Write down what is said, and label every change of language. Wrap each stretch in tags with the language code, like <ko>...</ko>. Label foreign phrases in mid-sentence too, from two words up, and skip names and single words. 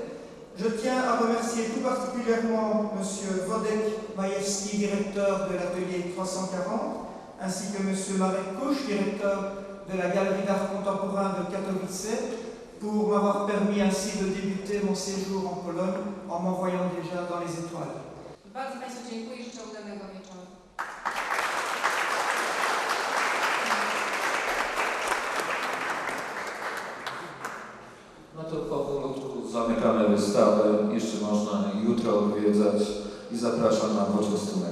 <fr>Je tiens à remercier tout particulièrement M. Wodek Majewski, directeur de l'atelier 340, ainsi que M. Marek Kusz, directeur de la Galerie d'art contemporain de Katowice, pour m'avoir permis ainsi de débuter mon séjour en Pologne en m'envoyant déjà dans les étoiles.</fr> <pl>Bardzo Państwu dziękuję i życzę udanego wieczoru. No to powolutku zamykamy wystawę. Jeszcze można jutro odwiedzać i zapraszam na poczęstunek.</pl>